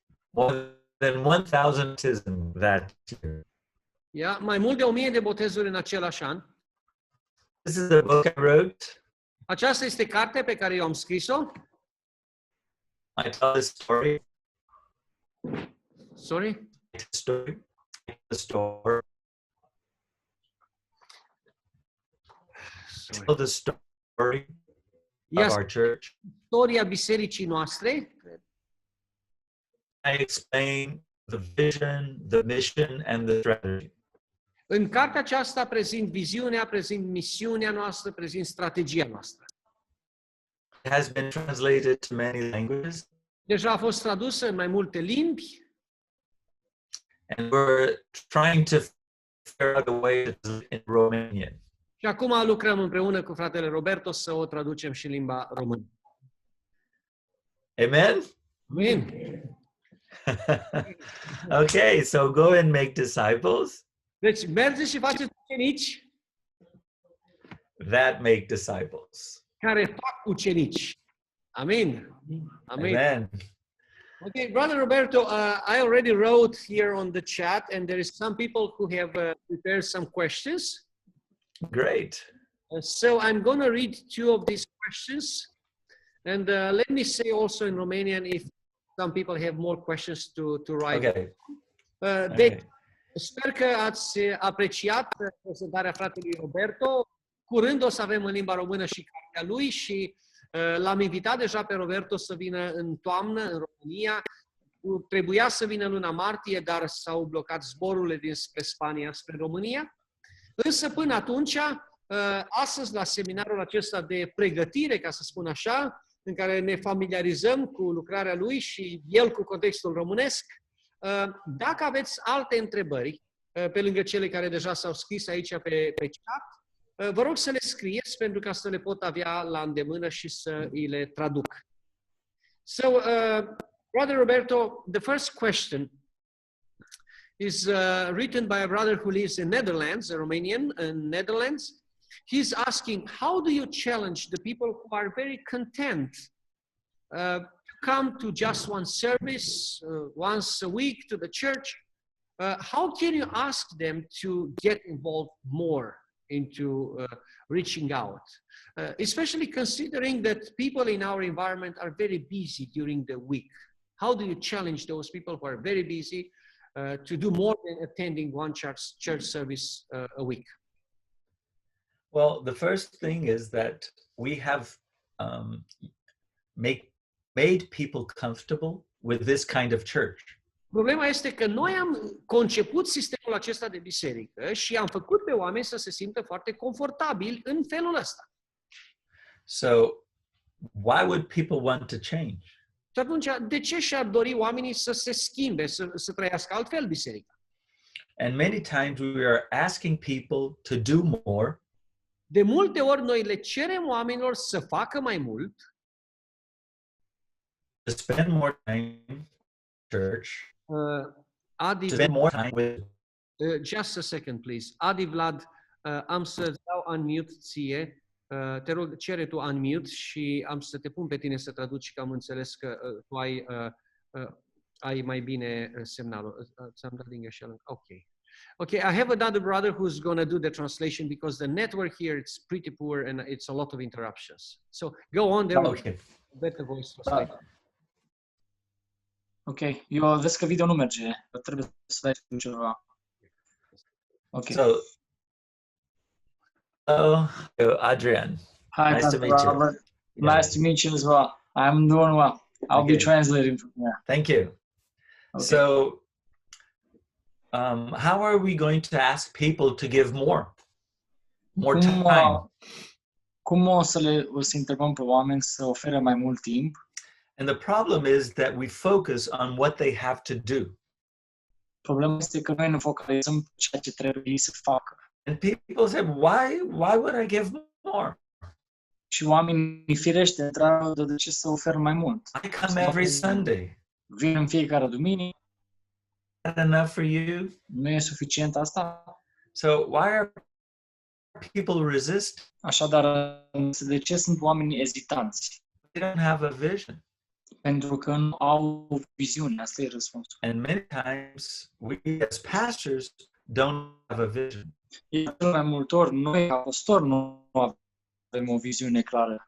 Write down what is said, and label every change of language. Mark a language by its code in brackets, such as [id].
[en] More than 1,000 baptisms that year. Yeah? [ro] Mai mult de 1000 de botezuri în același an. [en] This is the book I wrote. [ro] Aceasta este cartea pe care eu am scris-o. [en] I tell this story. Sorry? The story. Sorry. Tell the story Yes. of our church. [ro] Istoria bisericii noastre. [en] I explain the vision, the mission, and the strategy. [ro] În cartea aceasta prezint viziunea, prezint misiunea noastră, prezint strategia noastră. [en] It has been translated to many languages, [ro] Deja a fost tradusă în mai multe limbi [en] and we're trying to figure out a way to in Romanian. [ro] și acum lucrăm împreună cu fratele Roberto să o traducem și în limba română. [en] Amen? [ro] Amin. [en] Okay, so go and make disciples [ro] Deci mergeți și faceți ucenici [en] that make disciples. [ro] care fac ucenici. Amin. Amin. [en] Amen. Okay, Brother Roberto, I already wrote here on the chat, and there is some people who have prepared some questions. Great. So I'm going to read two of these questions, and let me say also in Romanian if some people have more questions to write. Okay. [ro] Deci, sper că ați apreciat prezentarea fratelui Roberto. Curând o să avem în limba română și cartea lui și l-am invitat deja pe Roberto să vină în toamnă în România. Trebuia să vină în luna martie, dar s-au blocat zborurile dinspre Spania spre România. Însă până atunci, astăzi la seminarul acesta de pregătire, ca să spun așa, în care ne familiarizăm cu lucrarea lui și el cu contextul românesc, dacă aveți alte întrebări, pe lângă cele care deja s-au scris aici pe chat, vă rog să le scrieți pentru ca să le pot avea la îndemână și să îi le traduc. [en] So, Brother Roberto, the first question is written by a brother who lives in Netherlands, a Romanian in Netherlands. He's asking, how do you challenge the people who are very content to come to just one service once a week to the church? How can you ask them to get involved more into reaching out, especially considering that people in our environment are very busy during the week? How do you challenge those people who are very busy to do more than attending one church service a week? Well, the first thing is that we have made people comfortable with this kind of church. [ro] Problema este că noi am conceput sistemul acesta de biserică și am făcut pe oameni să se simtă foarte confortabili în felul ăsta. [en] So, why would people want to change? [ro] Și atunci, de ce și-ar dori oamenii să se schimbe, să trăiască altfel biserica? [en] And many times we are asking people to do more. [ro] De multe ori noi le cerem oamenilor să facă mai mult, [en] To spend more time in church. Adi, To spend more time with. just a second, please. [ro] Adi Vlad, am să-ți dau unmute ție. Te rog, cere tu unmute și am să te pun pe tine să traduci, că am înțeles că tu ai mai bine semnalul. Ți-am dat din greșeală. Ok. [en] Okay, I have another brother who's going to do the translation because the network here it's pretty poor and it's a lot of interruptions. So go on, there will be a better voice translation. [ro] Ok, eu vezi că video nu merge, trebuie să dai tu ceva. Ok. [en] So, hello, Adrian. Hi, nice to meet you. Robert. Nice to meet you as well. I'm doing well. I'll be translating from here. Thank you. Okay. So, how are we going to ask people to give more time? [ro] Cum o să întrebăm pe oameni să ofere mai mult timp? [en] And the problem is that we focus on what they have to do. [ro] Problema este că noi ne focalizăm pe ceea ce trebuie să facă. [en] And people say, why would I give more? [ro] Și oamenii firește întreabă de ce să ofer mai mult. [en] I come every Sunday. [ro] Vin în fiecare duminică, [en] Is that enough for you? [ro] nu e suficient asta? [en] So why are people resist? [ro] Așadar, de ce sunt oamenii ezitanți? [en] They don't have a vision. [ro] Pentru că nu au o viziune, asta e răspunsul. [en] And many times we as pastors don't have a vision. [ro] Iar cel mai multe ori, noi ca păstori nu avem o viziune clară.